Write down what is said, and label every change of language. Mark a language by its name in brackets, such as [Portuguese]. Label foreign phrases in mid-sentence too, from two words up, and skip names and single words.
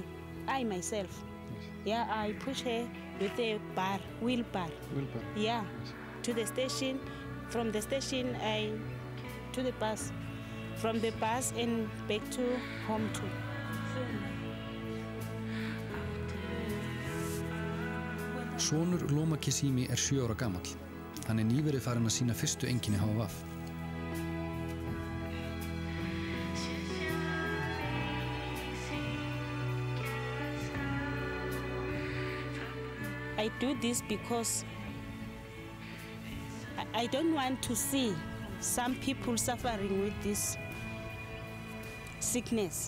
[English] I myself. Yeah, I push her with a wheelbarrow. Yeah, to the station. From the station, to the bus. from the bus and back to home too. [Icelandic] Sonur Loma Kisimi 7 ára gamall. Hann nýverið farinn að sýna fyrstu einkenni HVF. [English] I do this because I don't want to see some people suffering with this sickness.